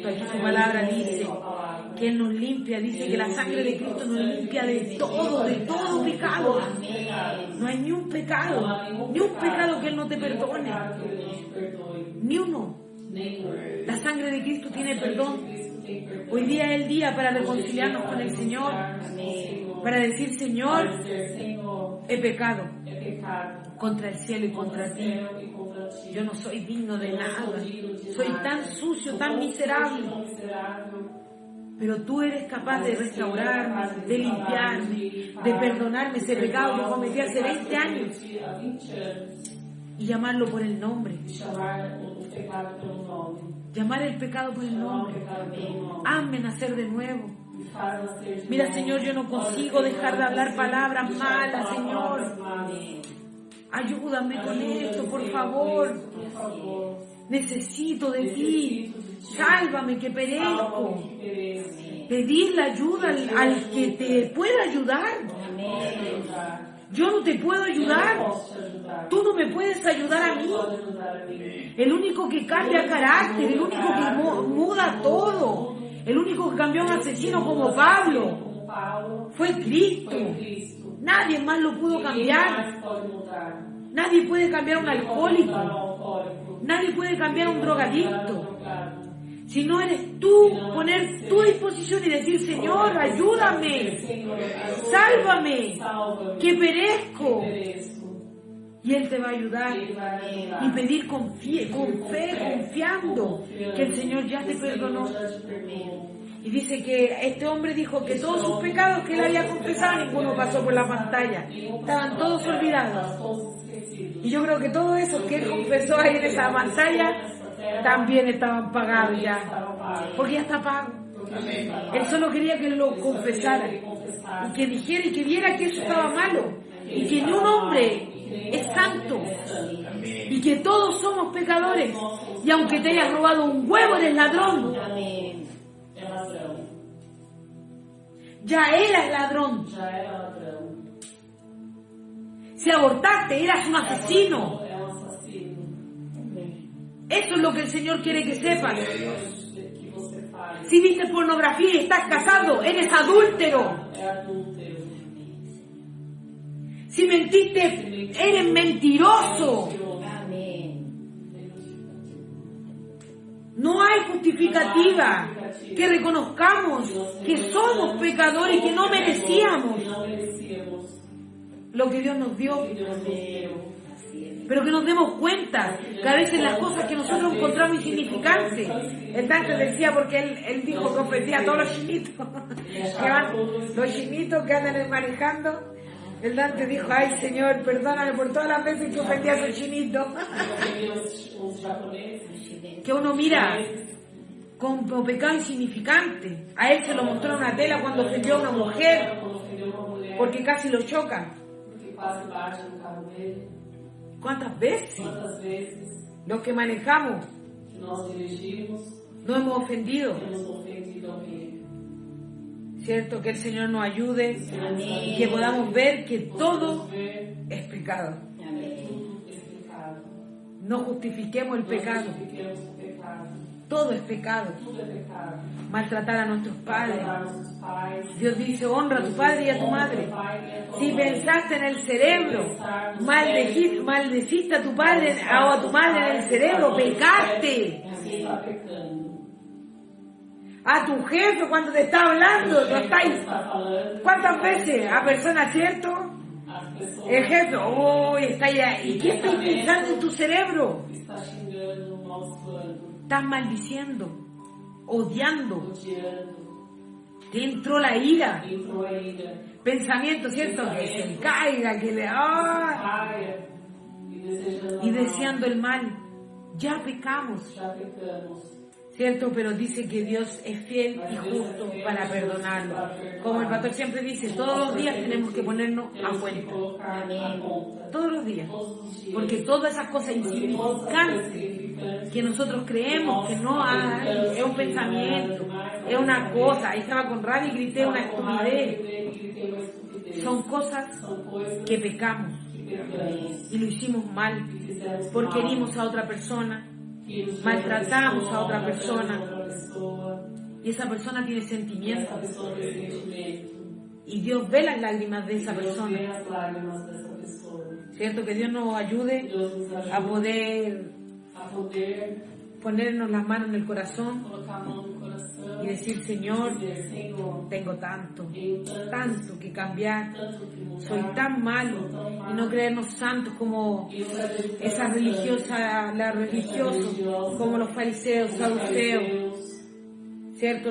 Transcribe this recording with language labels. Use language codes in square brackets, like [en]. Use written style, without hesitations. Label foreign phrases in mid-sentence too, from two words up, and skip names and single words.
[es] Aquí su palabra dice que Él nos limpia, dice que la sangre de Cristo nos limpia de todo pecado. No hay ni un pecado que Él no te perdone, ni uno. [pt] nenhum. [es] La sangre de Cristo tiene perdón. [pt] Cristo tem perdão. [es] Hoy día es el día para reconciliarnos con el Señor, para decir, Señor, [pt] Para dizer, Senhor, [es] he pecado [pt] é pecado [es] contra el cielo y contra [pt] contra o [es] ti. [pt] céu e contra ti. [es] Yo no soy digno de [pt] Eu não [es] nada. [pt] sou digno de [es] Soy nada. tan sucio, [pt] Sou [es] tan [pt] tão [es] miserable. [pt] sujo, tão miserável. [es] Pero tú eres capaz de restaurarme, de limpiarme, de perdonarme ese pecado que cometí hace 20 años [pt] Há 20 anos. [es] y llamarlo por el nombre. [pt] E chamar o pecado pelo nome. [es] Llamar el pecado por el [pt] Chamar o [es] nombre. [pt] pecado pelo nome. [es] Hazme nacer de nuevo. [pt] Me faz nascer de [es] Mira, [pt] novo. [es] Señor, yo no consigo [pt] Olha, [es] dejar de [pt] Senhor, [es] hablar [pt] eu [es] palabras [pt] consigo [es] malas, [pt] falar [es] Señor. [pt] palavras malas. [es] Ayúdame con [pt] Ajuda-me, [es] esto, por [pt] Senhor, [es] favor. [pt] com isso, por favor. [es] Necesito de ti. Necesito de ti. Sálvame que perezco. [pt] Salva-me que pereço. [es] Pedir la ayuda al que te pueda ayudar. [pt] Ajudar. [es] Yo no te puedo [pt] Eu não [es] ayudar. [pt] posso te ajudar. [es] Tú no me puedes ayudar a [pt] Você [es] mí. [pt] pode ajudar a mim. [es] El único que cambia carácter, el único que muda todo, el único que cambió a un asesino como Pablo, [pt] Como Paulo, [es] fue Cristo. [pt] foi Cristo. [es] Nadie más lo pudo [pt] Ninguém [es] cambiar. [pt] mais pode mudar. [es] Nadie puede cambiar a un [pt] Ninguém pode mudar [es] alcohólico. [pt] um alcoólico. [es] Nadie puede cambiar a un [pt] Ninguém pode mudar um [es] drogadicto. [pt] drogado. [es] Si no eres tú, poner tu disposición y decir, Señor, ayúdame, [pt] Senhor, ajuda-me, [es] sálvame, [pt] salva-me, [es] que perezco. [pt] pereço. [es] Y Él te va a ayudar. [pt] Ele vai ajudar. [es] Y pedir con fe, confiando que el Señor ya te perdonó. [pt] Já te perdoou. [es] Y dice que este hombre dijo que todos sus pecados que él había confesado, ninguno pasó por la pantalla. Estaban todos olvidados. [pt] Todos esquecidos. [es] Y yo creo que todo eso que él confesó ahí en esa pantalla también estaban pagados ya. Porque ya está pago. Él solo quería que lo confesara. Y que dijera y que viera que eso estaba malo. Y que ni un hombre es santo. Y que todos somos pecadores. Y aunque te hayas robado un huevo, eres ladrón. [pt] É ladrão. [es] Ya eras ladrón. [pt] Já é ladrão. [es] Si abortaste, eras un asesino. [pt] É assassino. [es] Eso es lo que el Señor quiere que sepas. [pt] Que você faz. [es] Si viste pornografía y estás casado, eres adúltero. [pt] É adúltero. [es] Si mentiste, eres mentiroso. No hay justificativa. Que reconozcamos que somos pecadores y que no merecíamos [pt] Não merecíamos. [es] lo que Dios nos dio. [pt] Deus nos deu. [es] Pero que nos demos cuenta que a veces las cosas que nosotros encontramos insignificantes. El Dante decía, porque él dijo que ofendía a todos los chinitos, que van, los chinitos que andan manejando. El Dante dijo, ay Señor, perdóname por todas las veces que ofendí a esos chinitos. [pt] Os japoneses. [es] Que uno mira como pecado insignificante. A él se lo mostró en una tela cuando ofendió a una mujer, [pt] Quando ofendeu uma mulher. [es] porque casi lo chocan. [pt] Porque quase bate no carro dele. [es] ¿Cuántas veces [pt] Quantas vezes [es] los que manejamos [pt] que nós dirigimos [es] no hemos ofendido? [pt] temos ofendido alguém. [es] ¿Cierto? Que el Señor nos ayude y que podamos ver que todo es pecado. [pt] Tudo é pecado. [es] No justifiquemos el pecado. [pt] Justifiquemos o pecado. [es] Todo es pecado. [pt] Tudo é pecado. [es] Maltratar a nuestros padres. [pt] Matar nossos pais. [es] Dios dice, honra a tu padre y a tu madre. Si pensaste en el cerebro, maldeciste a tu padre o a tu madre en el cerebro, pecaste. [pt] Você está pecando. [es] A tu jefe cuando te está hablando, no estáis. [pt] Está falando. [es] ¿Cuántas veces a personas, cierto? [pt] As pessoas [es] El jefe, uy, está allá. ¿Y qué estás pensando en tu cerebro? [pt] está xingando, maldiçoando, [es] Estás maldiciendo, odiando. [pt] odiando. [es] Te entró la ira. [pt] Entrou a ira. [es] Pensamiento, ¿cierto? Que se caiga, que le... ¡ah! [pt] Caia e desejando [es] Y a deseando el mal. Ya pecamos, [pt] Já pecamos. [es] ¿cierto? Pero dice que Dios es fiel y justo para perdonarlo. Como el pastor siempre dice, todos los días tenemos que ponernos a [pt] Temos que [es] cuenta. [pt] colocar na conta. [es] Todos los días. [pt] Todos os dias. [es] Porque todas esas cosas [pt] Porque todas as [es] insignificantes [pt] insignificantes [es] que nosotros creemos que no hay, es un pensamiento, es una cosa. Ahí estaba con rabia y grité una estupidez. Son cosas [pt] São coisas [es] que pecamos [pt] que pecamos. [es] y lo hicimos mal [pt] Que fizemos [es] porque [pt] mal. [es] herimos a otra persona [pt] Que nos [es] maltratamos a otra [pt] maltratamos [es] persona. [pt] a outra pessoa. [es] y esa persona tiene [pt] E essa [es] sentimientos [pt] pessoa tem sentimento. [es] y Dios ve las lágrimas de esa [pt] Deus vê [es] persona. [pt] as lágrimas dessa pessoa. [es] ¿Cierto? Que Dios nos ayude [pt] Deus nos [es] a [pt] ajude [es] poder [pt] a poder [es] ponernos las manos en el corazón [pt] colocar a mão no coração [es] y decir, Señor, [pt] dizer, Senhor, [es] tengo tanto [pt] tenho [es] tanto que cambiar, [pt] tanto que mudar, [es] soy tan malo, y no creernos santos como esa religiosa, la religiosos, como los fariseos, saduceos, ¿cierto?